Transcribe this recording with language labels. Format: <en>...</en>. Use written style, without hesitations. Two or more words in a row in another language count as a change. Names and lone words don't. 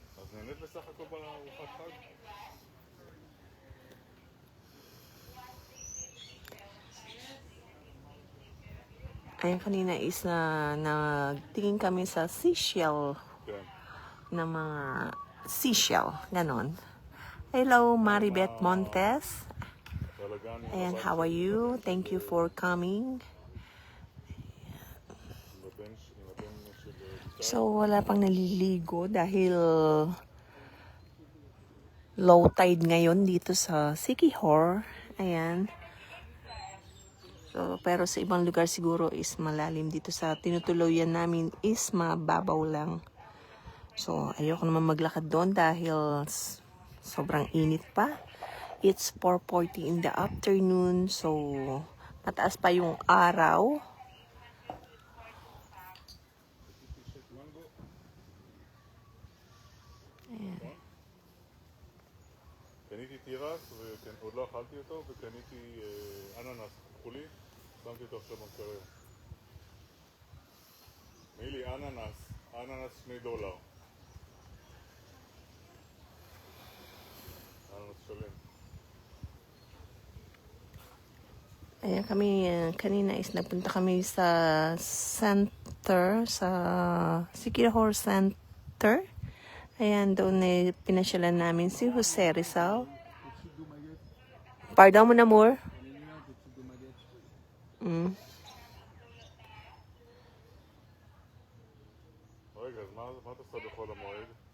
<tl>Ayan, kanina is nagtingin kami sa seashell. Na mga seashell. Ganon. Hello, Maribeth Montes. Ayan,</tl> <en>how are you? Thank you for coming.</en> <tl>So, wala pang naliligo dahil</tl> <en>low tide</en> <tl>ngayon dito sa Siquijor. Ayan. So, pero sa ibang lugar siguro is malalim. Dito sa tinutuluyan namin is mababaw lang. So, ayoko naman maglakad doon dahil sobrang init pa.</tl> <en>It's 4:40 in the afternoon.</en> <tl>So, mataas pa yung araw. Ayan.</tl> <he>קניתי תירס ועוד לא אכלתי אותו וקניתי אננס כחולי, שמתי אותו עכשיו במקרר. מילי, אננס $2. אננס שלם.</he> <tl>Ayan kami, kanina is nagpunta kami sa center, sa Siquijor Center. Ayan, doon pinasyalan namin si Jose Rizal. Pardon mo na, Moore?</tl> <he>רגע, אז מה את עושה בחול המועד?</he>